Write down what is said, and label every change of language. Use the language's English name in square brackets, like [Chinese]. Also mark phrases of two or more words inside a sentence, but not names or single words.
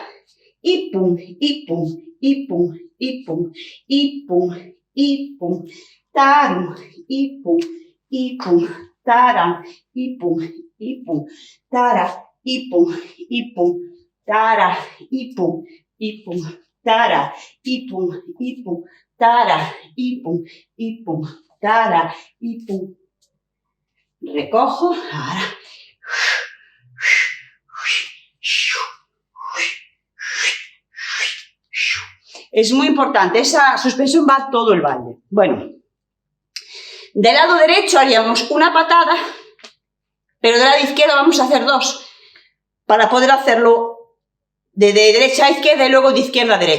[Spanish] Y pum, y pum, y pum, y pum, y pum, y pum, tarum, y pum, y pum, tará, y pum, y pum, tará, y pum, y pum, tará, y pum, y pum, tará, y pum, y pum, tará, y pum, y pum, tará, y pum. Recojo, ahora. Es muy importante, esa suspensión va todo el baile. Bueno, del lado derecho haríamos una patada, pero del lado izquierdo vamos a hacer dos, para poder hacerlo de derecha a izquierda y luego de izquierda a derecha.